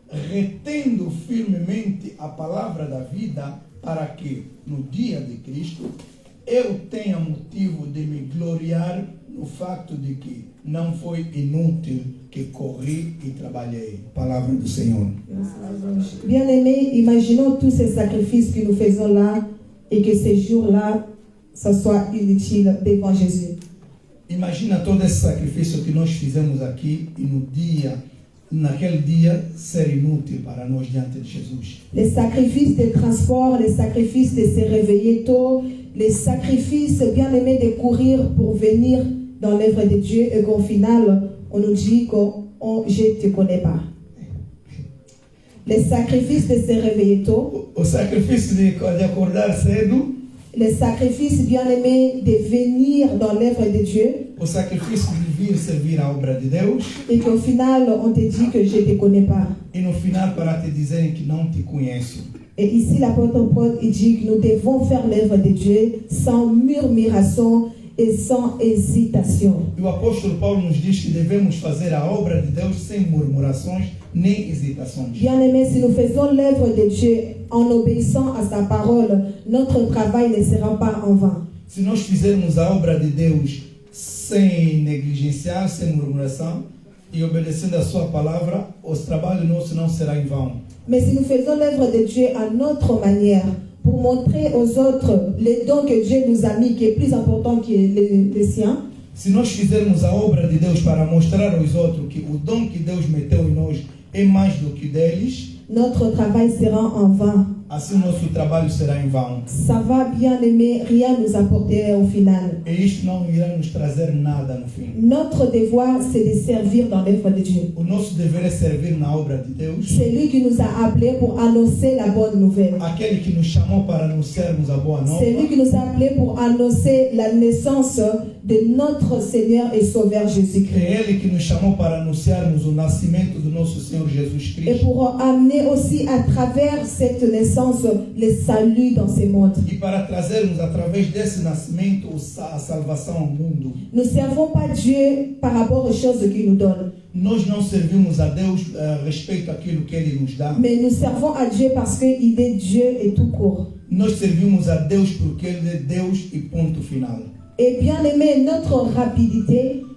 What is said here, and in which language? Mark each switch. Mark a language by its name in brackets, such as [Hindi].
[Portuguese] retendo firmemente a palavra da vida, para que, no dia de Cristo, eu tenha motivo de me gloriar no facto de que não foi inútil que corri e trabalhei. Palavra do Senhor. [French] Bien-aimés, imaginons tous ces sacrifices que nous faisons là et que ces jours-là, ça soit inutile devant Jésus. [Portuguese] Imagina todo esse sacrifício que nós fizemos aqui e naquele dia, ser inútil para nós diante de Jesus. [French] Les sacrifices de transport, les sacrifices de se réveiller tôt, les sacrifices bien-aimés de courir pour venir dans l'œuvre de Dieu et qu'au final, on nous dit que je ne te connais pas. Les sacrifices de se réveiller tôt, [Portuguese] O sacrifício de acordar cedo, [French] les sacrifices bien-aimés de venir dans l'œuvre de Dieu [Portuguese] o sacrifício de vir servir a obra de Deus [French] et qu'au final, on te dit que je ne te connais pas. [Portuguese] e no final para te dizerem que não te conheço. [French] Et ici, l'apôtre Paul il dit que nous devons faire l'œuvre de Dieu sans murmuration et sans hésitation. [Portuguese] E o apóstolo Paulo nos diz que devemos fazer a obra de Deus sem murmurações nem hesitações. [French] Bien-aimés, si nous faisons l'œuvre de Dieu en obéissant à sa parole, notre travail ne sera pas en vain. [Portuguese] Se nós fizermos a obra de Deus sem negligenciar, sem murmuração e obedecendo a sua palavra, o trabalho nosso não será em vão. [French] Mais si nous faisons l'œuvre de Dieu à notre manière, pour montrer aux autres les dons que Dieu nous a mis, qui est plus important que les siens, [Portuguese] Se nós fizermos a obra de Deus para mostrar aos outros que o dom que Deus meteu em nós é mais do que deles, [French] notre travail sera en vain. [Portuguese] assim nosso trabalho será em vão. [French] Ça va, bien-aimés, rien nous apporter au final. [Portuguese] E isto não irá nos trazer nada no fim. [French] Notre devoir, c'est de servir dans l'œuvre de Dieu. [Portuguese] O nosso dever é servir na obra de Deus. [French] C'est lui qui nous a appelés pour annoncer la bonne nouvelle. [Portuguese] Aquele que nos chamou para anunciarmos a boa nova. [French] C'est lui qui nous a appelés pour annoncer la naissance de notre Seigneur et Sauveur Jésus-Christ. [Portuguese] É Ele que nos chamou para anunciarmos o nascimento do nosso Senhor Jesus [French] Et [Portuguese] Cristo. [French] pour amener aussi à travers cette naissance le salut dans ce monde. [Portuguese] E para trazermos através desse nascimento a salvação ao mundo. [French] Nous ne servons pas Dieu par rapport aux choses qu'il nous donne, [Portuguese] Nós não servimos a Deus a respeito àquilo que Ele nos dá. [French] mais nous servons à Dieu parce qu'il est Dieu et tout court. [Portuguese] Nós servimos a Deus porque Ele é Deus e ponto final. [French] Et bien aimé, notre rapidité,